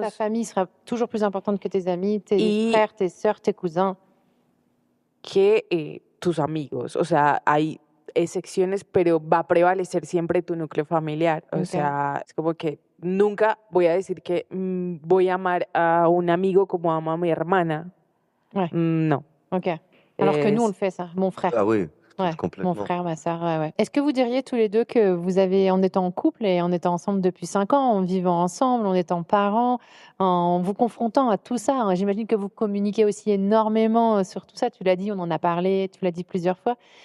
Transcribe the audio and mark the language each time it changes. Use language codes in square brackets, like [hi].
[fr] Ta famille sera toujours plus importante que tes amis, tes frères, tes sœurs, tes cousins. [es] Que tus amigos. O sea, hay excepciones, pero va a prevalecer siempre tu núcleo familiar. O sea, es como que nunca voy a decir que voy a amar a un amigo como amo a mi hermana. [fr] Ouais. Non. Ok. Alors que nous, on le fait, ça. Mon frère. Ah oui, Ouais, complètement. mon frère, ma sœur, ouais. Est-ce que vous diriez tous les deux que vous avez, en étant en couple et en étant ensemble depuis 5 ans, en vivant ensemble, en étant parents, en vous confrontant à tout ça, hein, j'imagine que vous communiquez aussi énormément sur tout ça, tu l'as dit, on en a parlé, tu l'as dit plusieurs fois.